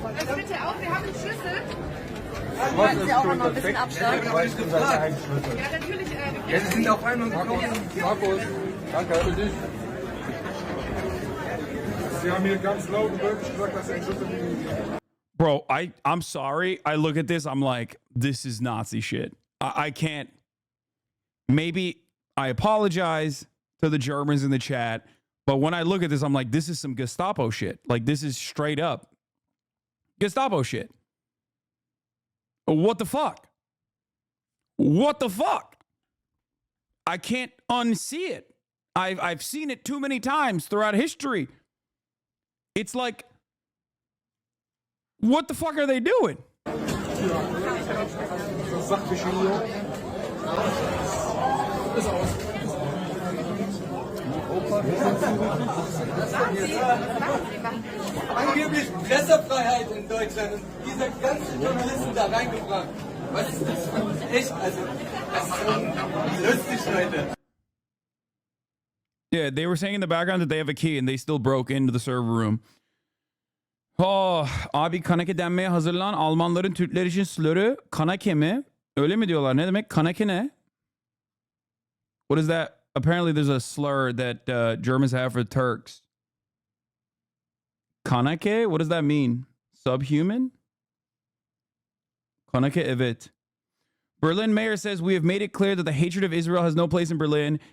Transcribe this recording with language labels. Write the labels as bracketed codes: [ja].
[de] Also bitte auch, wir haben einen Schlüssel. Wollen Sie auch noch ein bisschen Abstand? Ja, natürlich. Ja, Sie sind auf einmal gekommen. Markus, danke für dich. Sie haben hier ganz laut und deutlich gesagt, dass Sie einen Schlüssel liegen. [en] Bro, I'm sorry. I look at this, I'm like, this is Nazi shit. I can't. Maybe I apologize to the Germans in the chat, but when I look at this, I'm like, this is some Gestapo shit. Like, this is straight up Gestapo shit. What the fuck? What the fuck? I can't unsee it. I've seen it too many times throughout history. It's like, what the fuck are they doing? [de] Angeblich Pressefreiheit in Deutschland und diese ganzen Journalisten da reingebracht. Was ist das für echt? Also, das ist so lustig, Leute. [en] Yeah, they were saying in the background that they have a key and they still broke into the server room. [tr] Oh, abi kanake denmeye hazırlanan Almanların Türkler için slur'ü kanake mi? Öyle mi diyorlar? Ne demek? Kanake ne? What is that? [en] Apparently there's a slur that Germans have for Turks. Kanake? What does that mean? Subhuman? [tr] Kanake evet. [en] Berlin mayor says, we have made it clear that the hatred of Israel has no place in Berlin.